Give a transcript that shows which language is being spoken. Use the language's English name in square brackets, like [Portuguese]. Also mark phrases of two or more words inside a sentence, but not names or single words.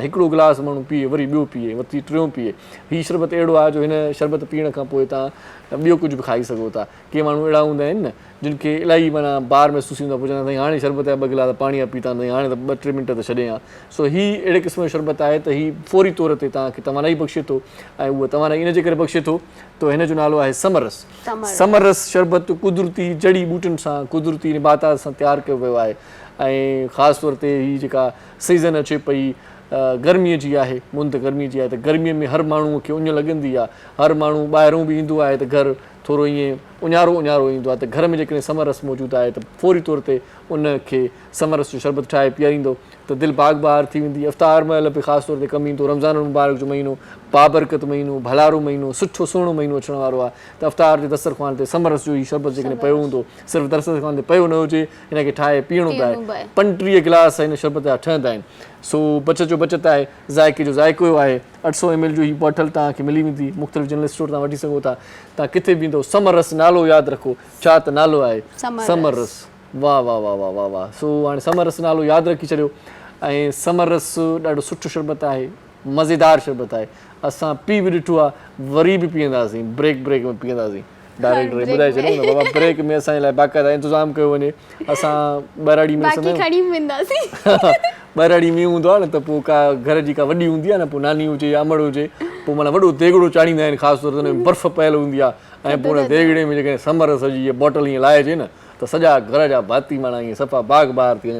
[Sindhi] हिकिड़ो गिलास माण्हू पीए, वरी ॿियो पीए, वरी टियों पीए। हीउ शरबत अहिड़ो आहे जो हिन शरबत पीअण खां पोइ तव्हां ॿियो कुझु बि खाई सघो था। के माण्हू अहिड़ा हूंदा आहिनि न जिन खे इलाही माना ॿार महसूसु थींदो आहे, पोइ चवंदा साईं हाणे शरबत जा 2 गिलास पाणी पीता, हाणे त 2-3 मिंट त छॾे हा। सो हीउ अहिड़े क़िस्म जो शरबत आहे त हीउ फौरी तौर ते तव्हांखे तवानाई बख़्शे थो, ऐं उहा तवानाई इन जे करे बख़्शे थो त हिन जो नालो आहे समर रस। समर रस शरबत कुदरती जड़ी बूटियुनि सां, कुदरती निबातात सां तयारु कयो वियो आहे। ऐं ख़ासि तौर ते हीअ जेका सीज़न अचे पई गर्मीअ जी आहे, मुंद गर्मीअ जी आहे, त गर्मीअ में हर माण्हूअ खे उञ लॻंदी आहे, हर माण्हू ॿाहिरों बि ईंदो आहे त घरु थोरो ईअं उञारो उञारो ईंदो आहे, त घर में जेकॾहिं समर रस मौजूदु आहे त फौरी तौर ते उनखे समर रस जो शरबत ठाहे पीआरींदो त दिलि बाग़ बहार थी वेंदी। इफ़्तार महिल बि ख़ासि तौर ते कमु ईंदो, रमज़ान मुबारक जो महीनो, बाबरकत महीनो, भलारो महीनो, सुठो सुहिणो महीनो अचण वारो आहे, त इफ़्तार जे दस्तरख़्वान ते समर रस जो ई शरबत जेकॾहिं पियो हूंदो, सिर्फ़ु दस्तरख़्वान ते पियो न हुजे, हिनखे ठाहे पीअणो पिए। 35 गिलास हिन शरबत जा ठहंदा आहिनि। सो बचत जो बचत आहे, ज़ाइके जो ज़ाइको आहे। 800 ml जो ही बॉटल तव्हांखे मिली वेंदी, मुख़्तलिफ़ जनरल स्टोर तां वठी सघो था। तव्हां किथे बि ईंदो, समर रस नालो यादि रखो, छा त नालो आहे, समर रस। वाह वाह वाह वाह वाह वाह। सो हाणे समरस नालो यादि रखी छॾियो ऐं समरस ॾाढो सुठो शरबत आहे, मज़ेदार शरबत आहे। असां पी बि ॾिठो आहे, वरी बि पीअंदासीं, ब्रेक में पीअंदासीं। डायरेक्टर ॿुधाए छॾियो न बाबा, ब्रेक में असांजे लाइ बाक़ाइदा इंतज़ाम कयो वञे। असां ॿाहिराड़ी में ॿाहिराड़ी में हूंदो आहे न, त पोइ का घर जी का वॾी हूंदी आहे न, पोइ नानी हुजे या अमड़ हुजे, पोइ माना वॾो देगिड़ो चाढ़ींदा आहिनि, ख़ासि तौर ते हुन में बर्फ़ पयल हूंदी आहे ऐं पोइ हुन देगिड़े में जेकॾहिं समरस जी इहा बॉटल ईअं लाइजे न, त सॼा घर जा भाती माना ईअं सफ़ा बाग बार थी वञनि।